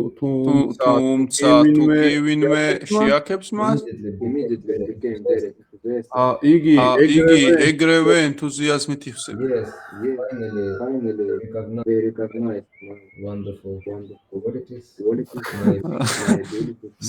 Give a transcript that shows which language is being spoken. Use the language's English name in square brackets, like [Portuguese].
[Georgian] თუმცა თუ კი ვინმე შეაქებს მას, [English] immediately became very enthusiastic. [Georgian] იგი იგი ეგრევე ენთუზიაზმით ივსება. [English] yes Yes, finally they recognize my wonderful qualities qualities, my abilities, my